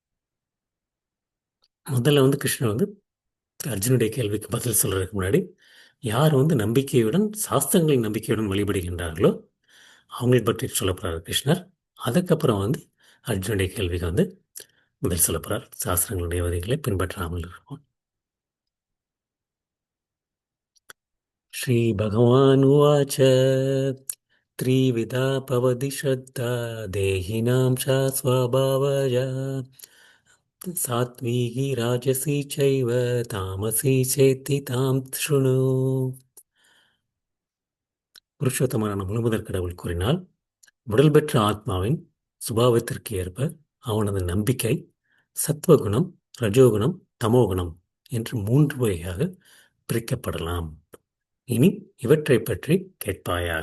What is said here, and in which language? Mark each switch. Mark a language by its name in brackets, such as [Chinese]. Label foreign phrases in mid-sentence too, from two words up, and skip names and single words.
[Tamil] முதல்ல வந்து கிருஷ்ணன் வந்து அர்ஜுனுடைய கேள்விக்கு பதில் சொல்றதுக்கு முன்னாடி யார் வந்து நம்பிக்கையுடன் சாஸ்திரங்களின் நம்பிக்கையுடன் வழிபடுகின்றார்களோ அவங்களை பற்றி சொல்லப் போறார் கிருஷ்ணர். அதுக்கப்புறம் வந்து அர்ஜுனுடைய கேள்விக்கு வந்து பதில் சொல்லப் போறார். சாஸ்திரங்களுடைய வரிகளை பின்பற்றாமல் இருக்கும். [Sanskrit] श्री भगवान् उवाच त्रिविधा भवति श्रद्धा देहिनां सा स्वभावजा सात्विकी राजसी चैव तामसी चेति तां शृणु. [Tamil] புருஷோத்தமனான முழுமுதற் கடவுள் கூறினால், உடல் பெற்ற ஆத்மாவின் சுபாவத்திற்கு ஏற்ப அவனது நம்பிக்கை சத்வகுணம், ரஜோகுணம், தமோகுணம் என்று 3 வகையாக பிரிக்கப்படலாம். இனி இவற்றைப் பற்றி கேட்பாயாக.